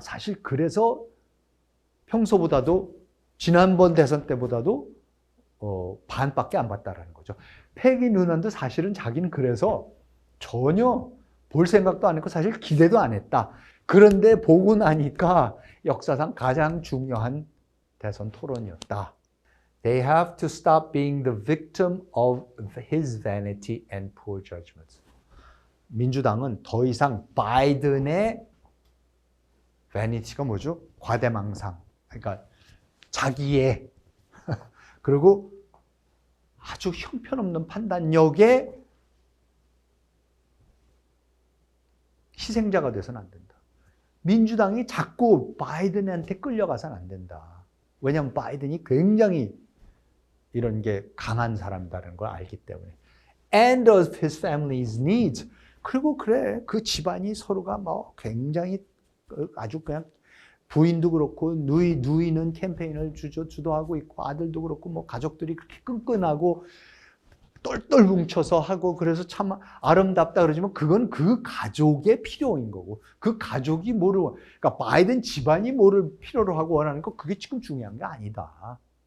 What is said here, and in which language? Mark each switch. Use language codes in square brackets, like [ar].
[ko] 사실 그래서 평소보다도 지난번 대선 때보다도 반밖에 안 봤다라는 거죠. 패기 누넌도 사실은 자기는 그래서 전혀 볼 생각도 안 했고 사실 기대도 안 했다. 그런데 보고 나니까 역사상 가장 중요한 대선 토론이었다. [en] They have to stop being the victim of his vanity and poor judgments. [ko] 민주당은 더 이상 바이든의 vanity가 뭐죠? 과대망상. 그러니까 자기의 그리고 아주 형편없는 판단력에 희생자가 돼서는 안 된다. 민주당이 자꾸 바이든한테 끌려가서는 안 된다. 왜냐하면 바이든이 굉장히 이런 게 강한 사람이라는 걸 알기 때문에. [en] And of his family's needs. [ko] 그리고 그래, 그 집안이 서로가 굉장히 아주 그냥 부인도 그렇고 누이는 캠페인을 주도하고 있고 아들도 그렇고 가족들이 그렇게 끈끈하고 똘똘 뭉쳐서 하고 그래서 참 아름답다 그러지만 그건 그 가족의 필요인 거고, 그 가족이 그러니까 바이든 집안이 뭐를 필요로 하고 원하는 거 그게 지금 중요한 게 아니다.